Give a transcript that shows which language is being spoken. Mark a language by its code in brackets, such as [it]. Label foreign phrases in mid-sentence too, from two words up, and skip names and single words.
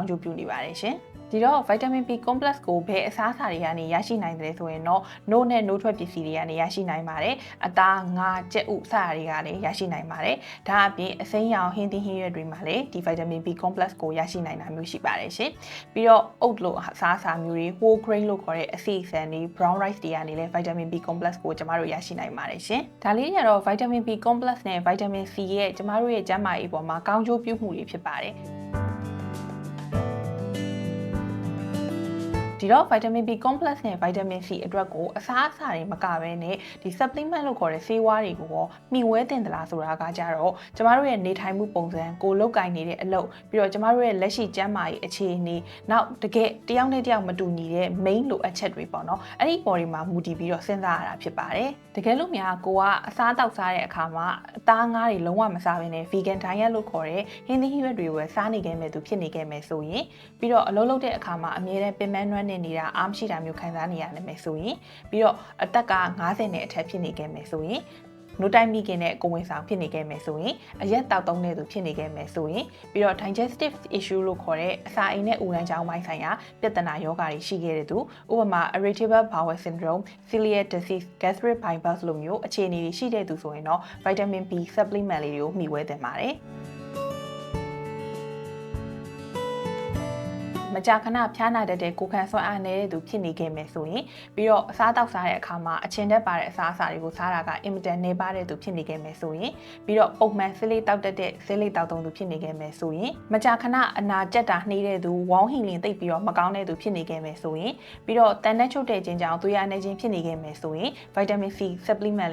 [my] ကျိုးပြုနေပါတယ်ရှင်။ဒီတော့ [en] vitamin B complex [my] ကိုဘယ်အစားအစာတွေကနေရရှိနိုင်တယ်ဆိုရင်တော့နို့နဲ့နို့ထွက်ပစ္စည်းတွေကနေရရှိနိုင်ပါတယ်အသားငါးကြက်ဥစတာတွေကနေရရှိနိုင်ပါတယ်ဒါအပြင်အစိမ်းရောင်ဟင်းသီးဟင်းရွက်တွေမှာလည်းဒီ [en] vitamin B complex [my] ကိုရရှိနိုင်တာမျိုးရှိပါတယ်ရှင်ပြီးတော့ oat လို့အစားအစာမျိုးတွေ [en] whole grain [my] လို့ခေါ်တဲ့အစီအစံတွေ [en] brown rice [my] တွေကနေလည်း [en] vitamin B complex [my] ကိုကျမတို့ရရှိနိုင်ပါတယ်ရှင်ဒါလေးတွေကတော့ [en] vitamin B complex [my] နဲ့ [en] vitamin C [my] ရဲ့ကျမတို့ရဲ့ကျန်းမာရေးပေါ်မှာကောင်းကျိုးပြုမှုတွေဖြစ်ပါတယ် ဒီတော့ [en] vitamin B complex [my] နဲ့ [en] vitamin C [my] အတွက်ကိုအစားအစာတွေမကဘဲနဲ့ဒီ supplement လို့ခေါ်တဲ့ဆေးဝါးတွေကိုရောမှီဝဲတင်သလားဆိုတာကကြတော့ကျမတို့ရဲ့နေထိုင်မှုပုံစံကိုလုတ်ကင်နေတဲ့အလုပ်ပြီးတော့ကျမတို့ရဲ့လက်ရှိကျန်းမာရေးအခြေ အနေနောက်တကယ်တယောက်နဲ့တယောက်မတူညီတဲ့ main လိုအပ်ချက်တွေပေါ့နော်အဲ့ဒီပေါ်တွေမှာမူတည်ပြီးတော့စဉ်းစားရတာဖြစ်ပါတယ်တကယ်လို့များကိုကအစားတောက်စားတဲ့အခါမှာအ သားငါးတွေလုံးဝမစားဘဲနဲ့ [en] vegan diet [my] လို့ခေါ်တဲ့ဟင်းသီးဟင်းရွက်တွေကိုစားနေခဲ့မယ်သူဖြစ်နေခဲ့မယ်ဆိုရင်ပြီးတော့အလုပ်လုပ်တဲ့အခါမှာ အမြဲတမ်းပင်မနွမ်းနေတာအားမရှိတာမျိုးခံစားနေရနိုင်မယ်ဆိုရင်ပြီးတော့အသက်က50နဲ့အထက်ဖြစ်နေခဲ့မယ်ဆိုရင်နို့တိုင်းမိခင်နဲ့ကိုဝင်ဆောင်ဖြစ်နေခဲ့မယ်ဆိုရင်အရက်တောက်သုံးတဲ့သူဖြစ်နေခဲ့မယ်ဆိုရင်ပြီးတော့ [en] digestive issue [my] လို့ခေါ်တဲ့အစာအိမ်နဲ့ဥလန်းချောင်းပိုင်းဆိုင်ရာပြဿနာယောဂါတွေရှိခဲ့တဲ့သူဥပမာ [en] irritable bowel syndrome, celiac disease, gastric bypass [my] လိုမျိုးအခြေအနေတွေရှိတဲ့သူဆိုရင်တော့ [en] vitamin B supplement [my] လေးတွေကိုမျှဝေသင့်ပါတယ် ကြာခဏဖျားနာတတ်တဲ့ကိုယ်ခံစွမ်းအားနည်းတဲ့သူဖြစ်နေခဲ့မယ်ဆိုရင်ပြီးတော့အစားတောက်စားတဲ့အခါမှာအချင်းတက်ပါတဲ့အစားအစာတွေကိုစားတာကအင်မတန်နေပါတဲ့သူဖြစ်နေခဲ့မယ်ဆိုရင်ပြီးတော့ပုံမှန်ဆေးလိပ်တောက်တတ်တဲ့ဆေးလိပ်တောက်သုံးသူဖြစ်နေခဲ့မယ်ဆိုရင်မကြာခဏအနာကျက်တာနှေးတဲ့သူ [en] wound healing [my] သိပ်ပြီးတော့မကောင်းတဲ့သူဖြစ်နေခဲ့မယ်ဆိုရင်ပြီးတော့တန်တဲ့ချုပ်တဲ့ခြင်းကြောင့်သွေးအားနည်းခြင်းဖြစ်နေခဲ့မယ်ဆိုရင် [en] vitamin C supplement